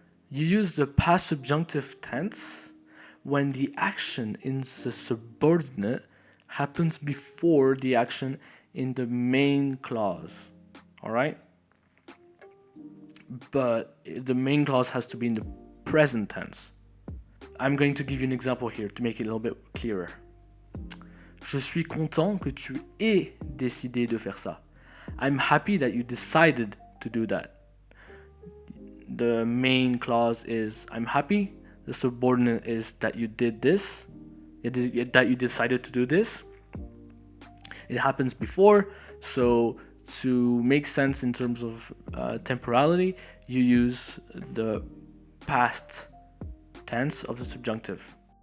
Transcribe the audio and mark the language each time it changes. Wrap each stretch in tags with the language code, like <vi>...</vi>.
<en>You use the past subjunctive tense when the action in the subordinate happens before the action in the main clause. Alright? But the main clause has to be in the present tense. I'm going to give you an example here to make it a little bit clearer.</en> <fr>Je suis content que tu aies décidé de faire ça.</fr> <en>I'm happy that you decided to do that. The main clause is I'm happy. The subordinate is that you did this. That you decided to do this. It happens before, so to make sense in terms of temporality, you use the past tense of the subjunctive.</en>